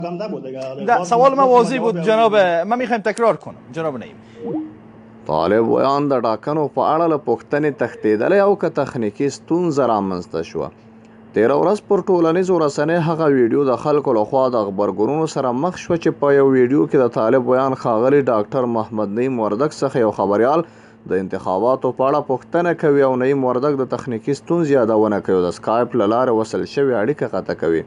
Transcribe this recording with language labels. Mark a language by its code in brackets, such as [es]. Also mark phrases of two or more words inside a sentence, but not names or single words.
[fa] سوال ما واضح بود جناب، ما میخوایم تکرار کنم جناب نعیم. [ps] طالب ویان د ټاکنو په اړه له پوښتنې تښتېدلی او که تخنیکي ستونزه رامنځته شوه. تېره ورځ پر ټولنیزو رسنیو هغه ویډیو د خلکو لخوا د غبرګونونو سره مخ شوه چې په یو ویډیو کې د طالب ویان ښاغلي ډاکټر محمد نعیم وردګ څخه یو خبریال د انتخاباتو په اړه پوښتنه کوي او نعیم وردګ د تخنیکي ستونزې یادونه کوي او د سکایپ له لارې وصل شوې اړیکه قطع کوي.